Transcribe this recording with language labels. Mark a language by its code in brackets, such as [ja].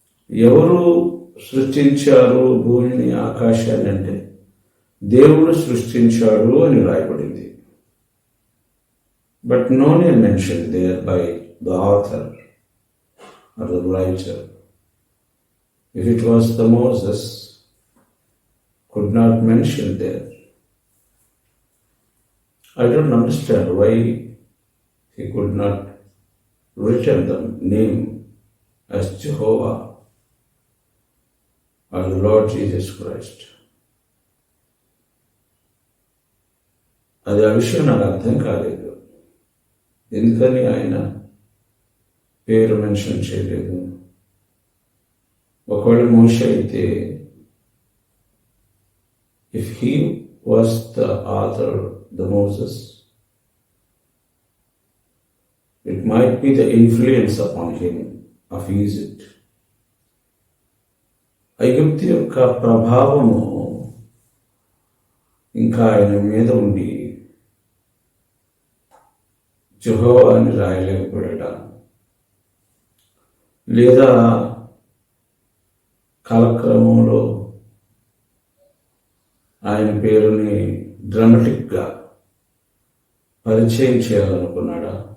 [te] ఎవరు సృష్టించారు భూమిని ఆకాశాన్ని అంటే దేవుడు సృష్టించాడు అని రాయబడింది. [en] But no name mention there by the author or the writer. If it was the Moses could not mention there. I don't understand why he could not written the name as Jehovah or the Lord Jesus Christ. [te] అది ఆ విషయం నాకు అర్థం కాలేదు. ఎందుకని ఆయన పేరు mention చేయలేదు? ఒకవేళ మోషే అయితే, [en] If he was the author, the Moses, it might be the influence upon him of Egypt. [te] ఐగుప్తు యొక్క ప్రభావము ఇంకా ఆయన మీద ఉండి యెహోవా అని రాయలేకపోయాడా, లేదా కాలక్రమంలో ఆయన పేరుని డ్రామాటిక్గా పరిచయం చేయాలనుకున్నాడా?